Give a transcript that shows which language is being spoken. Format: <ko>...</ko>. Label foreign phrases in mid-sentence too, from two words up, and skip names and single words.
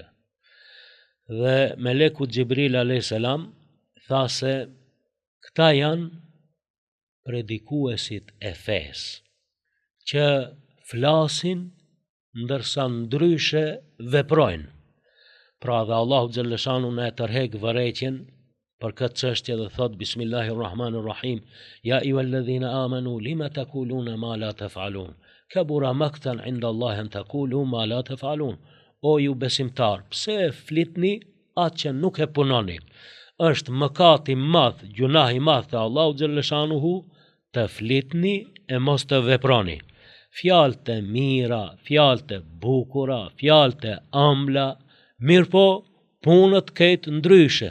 <sq>Dhe meleku Xhibril</sq> <ar>عليه السلام</ar> <sq>tha se këta janë predikuesit e fesë, që flasin ndërsa ndryshe veprojnë. Pra dhe Allahu xhalleshanu në e tërhek vërejtjen për këtë çështje dhe thot</sq> <ar>بسم الله الرحمن الرحيم يا أيها الذين آمنوا لم تقولون ما لا تفعلون كبر مقتا عند الله أن تقولوا ما لا تفعلون.</ar> <sq>O ju besimtar, pse flitni atë që nuk e punoni? Është mëkat i madh, gjunah i madh te Allahu xhalleshanuhu të flitni e mos të veproni. Fjalët e mira, fjalët e bukura, fjalët e ëmbla, mirë po punët këtë ndryshe.</sq>